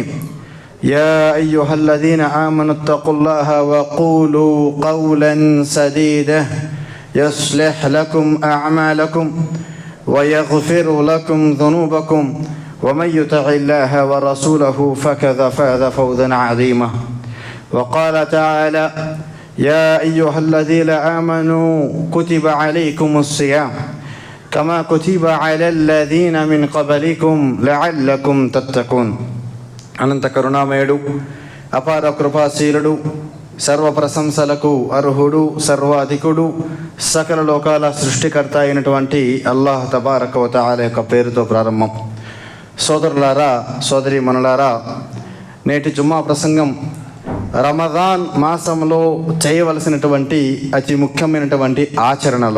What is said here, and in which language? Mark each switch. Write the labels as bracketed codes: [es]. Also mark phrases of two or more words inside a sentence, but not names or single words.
[ar] يا أيها الذين آمنوا اتقوا الله وقولوا قولا سديدا يصلح لكم أعمالكم ويغفر لكم ذنوبكم ومن يطع الله ورسوله فقد فاز فوزا عظيما. وقال تعالى يا أيها الذين آمنوا كتب عليكم الصيام كما كتب على الذين من قبلكم لعلكم تتقون. [te] అనంత కరుణామయుడు అపార కృపాశీలుడు సర్వ ప్రశంసలకు అర్హుడు సర్వాధికుడు సకల లోకాల సృష్టికర్త అయినటువంటి అల్లాహ్ [ar] تبارك وتعالى [te] యొక్క పేరుతో ప్రారంభం. సోదరులారా సోదరీమణులారా, నేటి జుమ్మా ప్రసంగం రమదాన్ మాసంలో చేయవలసినటువంటి అతి ముఖ్యమైనటువంటి ఆచరణలు.